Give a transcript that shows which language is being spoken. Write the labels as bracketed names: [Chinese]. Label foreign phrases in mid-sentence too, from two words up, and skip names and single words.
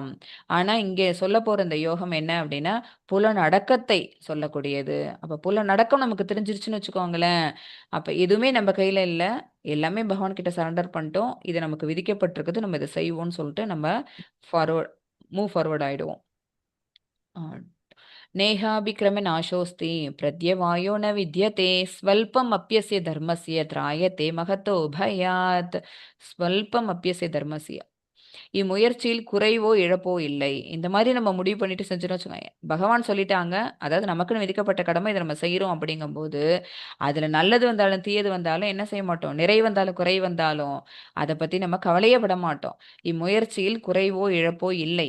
[Tamil] ஆனா இங்கே சொல்லப்போற இந்த யோகம் என்ன அப்படின்னா, புலனடக்கத்தை சொல்லக்கூடியது. அப்ப புலனடக்கம் நமக்கு தெரிஞ்சிருச்சுன்னு வச்சுக்கோங்களேன், அப்ப எதுவுமே நம்ம கையில இல்ல. எல்லாமே பகவான் கிட்ட சரண்டர் பண்ணிட்டோம். இது நமக்கு விதிக்கப்பட்டிருக்குது. நம்ம இத செய்வோம்ன்னு சொல்லிட்டு நம்ம [English] forward move forward [Tamil] ஆயிடுவோம். [Sanskrit] அ नेहाभिक्रमे नाशोऽस्ति प्रत्यवायो न विद्यते स्वल्पमप्यस्य धर्मस्य त्रायते महतो भयात् स्वल्पमप्यस्य धर्मस्य [Tamil] இம்முயற்சியில் குறைவோ, இழப்போ இல்லை. இந்த மாரி நம்ம முடிவு பண்ணிட்டு செஞ்சோம்னு வச்சுக்கோங்க. பகவான் சொல்லிட்டாங்க. அதாவது நமக்குன்னு விதிக்கப்பட்ட கடமை இத நம்ம செய்றோம் அப்படிங்கும்போது, அதுல நல்லது வந்தாலும், தீயது வந்தாலும் என்ன செய்ய மாட்டோம். நிறை வந்தாலும், குறை வந்தாலும் அத பத்தி நம்ம கவலையே பட மாட்டோம். இம்முயற்சியில் குறைவோ, இழப்போ இல்லை.